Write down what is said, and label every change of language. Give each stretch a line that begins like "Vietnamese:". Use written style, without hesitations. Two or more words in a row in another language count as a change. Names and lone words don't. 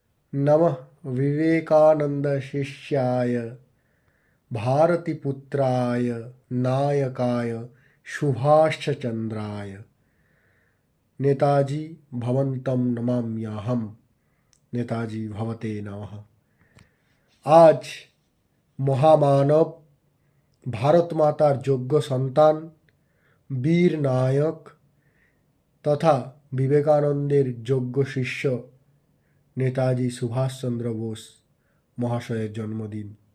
Sanskrit: नमः विवेकानंद शिष्याय भारतीपुत्राय नायकाय सुभाषचंद्राय नेताजी भवन्तं नमाम्यहम्। नेताजी भवते नमः।
Bangla: आज মহামানব ভারত মাতার যোগ্য সন্তান বীর নায়ক তথা বিবেকানন্দের যোগ্য শিষ্য নেতাজি সুভাষচন্দ্র বোস মহাশয়ের জন্মদিন।